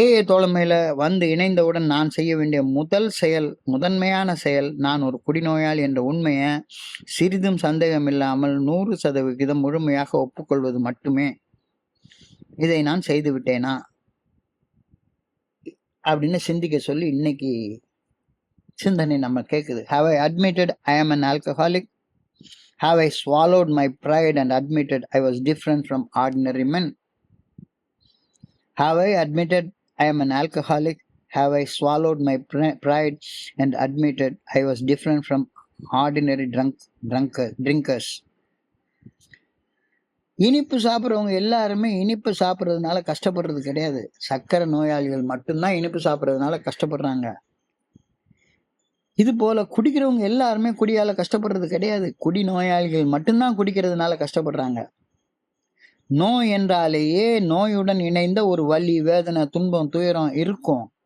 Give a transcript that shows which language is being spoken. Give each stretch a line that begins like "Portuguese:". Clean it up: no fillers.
Tamil: தோழமையில வந்து இணைந்தவுடன் நான் செய்ய வேண்டிய முதன்மையான செயல் நான் ஒரு குடிநோயாளி என்ற உண்மையை சிறிதும் சந்தேகம் இல்லாமல் 100% முழுமையாக ஒப்புக்கொள்வது மட்டுமே. இதை நான் செய்து விட்டேனா அப்படின்னு சிந்திக்க சொல்லி இன்னைக்கு சிந்தனை நம்ம கேட்குது.
English: Have I admitted I am an alcoholic? Have I swallowed my pride and admitted I was different from ordinary men? Have I admitted I am an alcoholic? Have I swallowed my pride and admitted I was different from ordinary drinkers?
Tamil: இனிப்பு சாப்பிட்றவங்க எல்லாருமே இனிப்பு சாப்பிட்றதுனால கஷ்டப்படுறது கிடையாது. சர்க்கரை நோயாளிகள் மட்டும்தான் இனிப்பு சாப்பிட்றதுனால கஷ்டப்படுறாங்க. இது போல குடிக்கிறவங்க எல்லாருமே குடியால கஷ்டப்படுறது கிடையாது. குடி நோயாளிகள் மட்டும்தான் குடிக்கிறதுனால கஷ்டப்படுறாங்க. நோய் என்றாலேயே நோயுடன் இணைந்த ஒரு வலி, வேதனை, துன்பம், துயரம் இருக்கும்.